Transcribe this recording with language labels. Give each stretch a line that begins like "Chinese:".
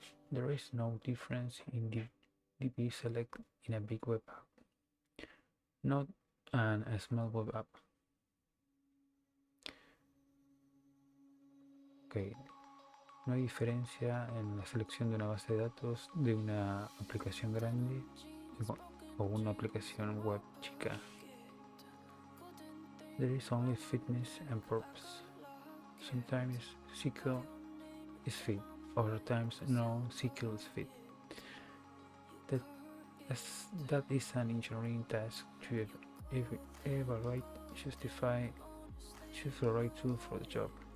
English: There is no difference in DB select in a big web app, not a small web app. Okay.
Spanish: No hay diferencia en la selección de una base de datos de una aplicación grande o una aplicación web chica.
English: There is only fitness and purpose. Sometimes SQL is fit, other times no SQL is fit. That is an engineering task to evaluate, justify, choose the right tool for the job.